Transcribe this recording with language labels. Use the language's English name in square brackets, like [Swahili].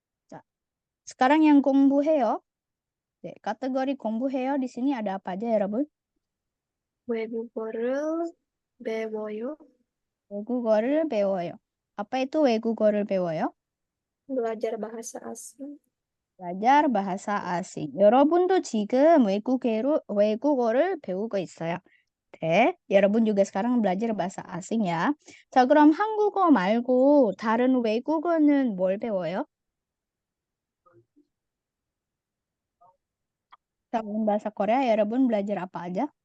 [Indonesian] Nah, sekarang yang 공부해요. 네, kategori 공부해요 di sini ada apa aja ya, 여러분? [Korean] 외국어를 배워요. 외국어를 배워요. apa itu 외국어를 배워요? Belajar bahasa asing. [Indonesian] belajar bahasa asing. [Korean] 여러분도 지금 외국어를 배우고 있어요. [Indonesian] 네, 여러분 juga sekarang belajar bahasa asing ya. [Korean] 자, 그럼 한국어 말고 다른 외국어는 뭘 배워요? [Indonesian] 다른 bahasa Korea 여러분 belajar apa aja?